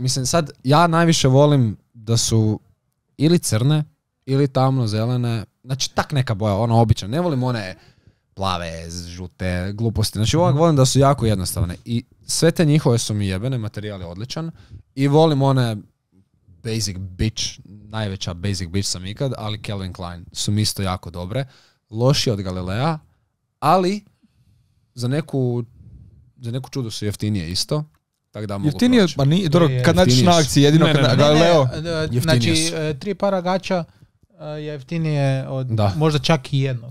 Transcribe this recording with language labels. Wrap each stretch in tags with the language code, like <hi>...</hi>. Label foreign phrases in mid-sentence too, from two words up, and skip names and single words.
<hr>Mislim, sad ja najviše volim da su ili crne, ili tamno zelene. Znači, tak neka boja, ono obična. Ne volim one plave, žute, gluposti. Znači, volim da su jako jednostavne. I sve te njihove su mi jebene, materijal je odličan. I volim one</hr> <en>basic bitch,</en> <hr>najveća</hr> <en>basic bitch</en> <hr>sam ikad, ali Calvin Klein su mi isto jako dobre. Loši od Galilea, ali za neku čudu su jeftinije isto. Tako da mogu jeftinije, pa nije, dobro, kad nađeš na akciji, jedino kad Galileo. Znači, 3 para gača je jeftinije od možda čak i jednog.</hr>